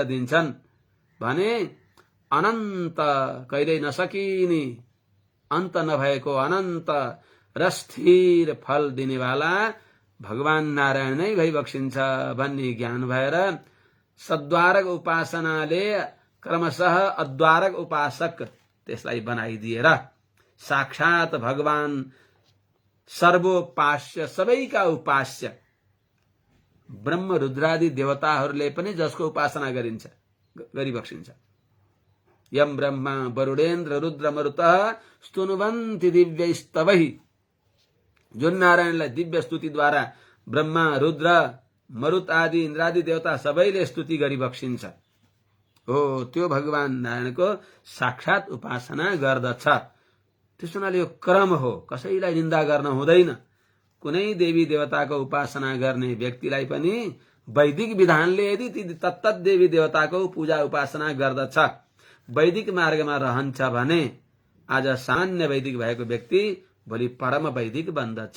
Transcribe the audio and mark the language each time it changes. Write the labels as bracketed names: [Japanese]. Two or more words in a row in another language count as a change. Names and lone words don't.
[Nepali] दिन्छन् भने अनन्त कहिल्यै नसकिने अन्त नभएको अनन्त र स्थिर फल दिनेवाला भगवान नारायण नै भइबक्सिन्छ भन्ने ज्ञान भएर सद्वारक उपासनाले क्रमशः अद्वारक उपासक त्यसलाई बनाइदिएर साक्षात भगवान सर्वोपास्य सबैका उपास्य ब्रह्म रुद्रादि देवताहरूले पनि जसको उपासना गरिबक्सिन्छ। [Sanskrit] यम ब्रह्मा वरुणेन्द्र रुद्र मरुतः स्तुनुवन्ति दिव्यैस्तवैः। [Nepali] जुन नारायणलाई दिव्य स्तुतिद्वारा ब्रह्मा रुद्र मरुत आदि इन्द्रादि देवता सबैले स्तुति गरी बक्सिन्छ हो त्यो भगवान नारायणको साक्षात उपासना गर्दछ। त्यसो हुनाले यो क्रम हो, कसैलाई निन्दा गर्न हुँदैन। कुनै देवी देवताको उपासना गर्ने व्यक्तिलाई पनि वैदिक विधानले यदि तत्त देवी देवताको पूजा उपासना गर्दछ, वैदिक मार्गमा रहन्छ भने आज सामान्य वैदिक भएको व्यक्ति भोलि परम वैदिक बन्दछ।